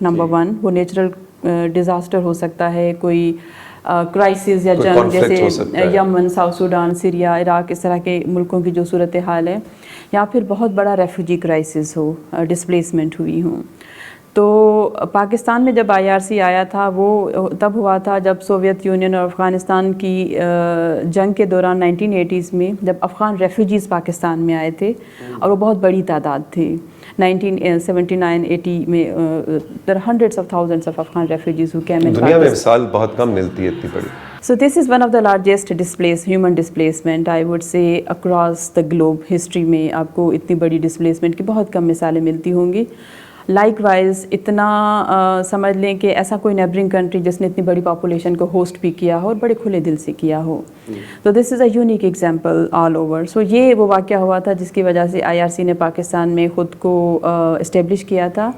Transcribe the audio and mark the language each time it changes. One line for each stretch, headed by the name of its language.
Urdu: Number 1, وہ natural disaster ہو سکتا ہے, کوئی کرائسس یا جنگ جیسے یمن, ساؤتھ سوڈان, سیریا, عراق, اس طرح کے ملکوں کی جو صورتحال ہے, یا پھر بہت بڑا ریفیوجی کرائسس ہو, ڈسپلیسمنٹ ہوئی ہوں. تو پاکستان میں جب IRC آیا تھا وہ تب ہوا تھا جب سوویت یونین اور افغانستان کی جنگ کے دوران 1980s میں جب افغان ریفیوجیز پاکستان میں آئے تھے اور وہ بہت بڑی تعداد تھی.
English: 1979-80 میں there are hundreds of thousands of Afghan refugees who came in Pakistan.
Urdu: دنیا میں مثال بہت کم ملتی ہے اتنی بڑی.
English: So this is one of the largest human displacement I would say across the globe.
Urdu: history میں آپ کو اتنی بڑی ڈسپلیسمنٹ کی بہت کم مثالیں ملتی ہوں گی. لائک وائز اتنا سمجھ لیں کہ ایسا کوئی نیبرنگ کنٹری جس نے اتنی بڑی پاپولیشن کو ہوسٹ بھی کیا ہو اور بڑے کھلے دل سے کیا ہو. تو
English: This is a unique example all over.
Urdu: سو یہ وہ واقعہ ہوا تھا جس کی وجہ سے IRC نے پاکستان میں خود کو اسٹیبلش کیا تھا.